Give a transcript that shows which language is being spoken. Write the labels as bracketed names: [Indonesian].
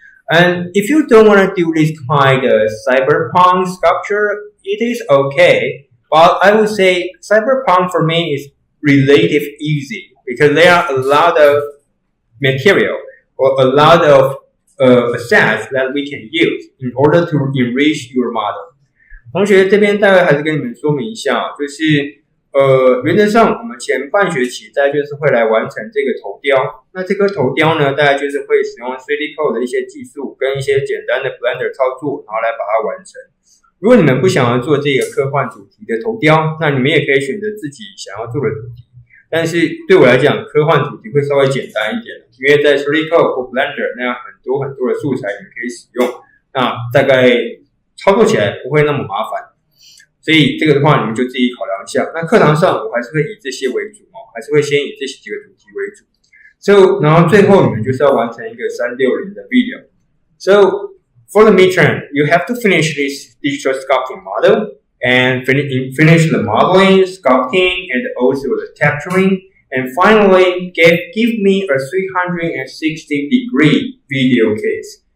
[English] And if you don't want to do this kind of cyberpunk sculpture, it is okay. But I would say cyberpunk for me is relative easy because there are a lot of material or a lot of assets that we can use in order to enrich your model. [Chinese] 同学这边大概还是跟你们说明一下，就是原则上我们前半学期大概就是会来完成这个头雕。那这个头雕呢，大概就是会使用 3dcoat 的一些技术跟一些简单的 Blender 操作，然后来把它完成。如果你们不想要做这个科幻主题的头雕，那你们也可以选择自己想要做的主题。但是对我来讲，科幻主题会稍微简单一点，因为在 3dcoat 或 Blender 那样很多的素材你们可以使用，那大概操作起来不会那么麻烦。所以这个的话，你们就自己考量一下。那课堂上我还是会以这些为主还是会先以这几个主题为主。 So 然后最后你们就是要完成一个360的 video. [English] So for the midterm, you have to finish this digital sculpting model and finish the modeling, sculpting, and also the texturing. And finally, give me a 360-degree video case.